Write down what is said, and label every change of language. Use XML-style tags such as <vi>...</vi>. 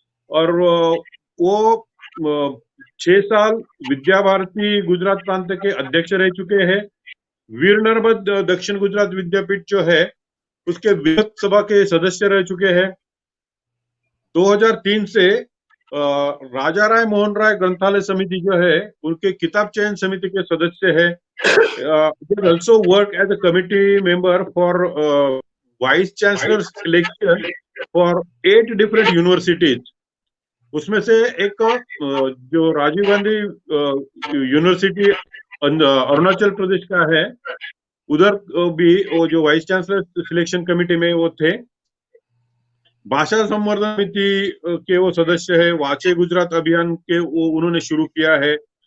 <hi>और वो 6 साल विद्या भारती गुजरात प्रांत के अध्यक्ष रह चुके हैं। वीर नर्मद दक्षिण गुजरात विद्यापीठ जो है, उसके विधान सभा के सदस्य रह चुके हैं। 2003 से राजा राय मोहन राय ग्रंथालय समिति जो है, उनके किताब चयन समिति के सदस्य है।</hi> <en>also work as a committee member for vice chancellor selection for 8 different universities.</en> <hi>उसमें से एक जो राजीव गांधी यूनिवर्सिटी अरुणाचल प्रदेश का है, उधर भी वो जो वाइस चांसलर सिलेक्शन कमेटी में वो थे। भाषा संवर्धन समिति के वो सदस्य है। वाचे गुजरात अभियान के वो उन्होंने शुरू किया है।</hi>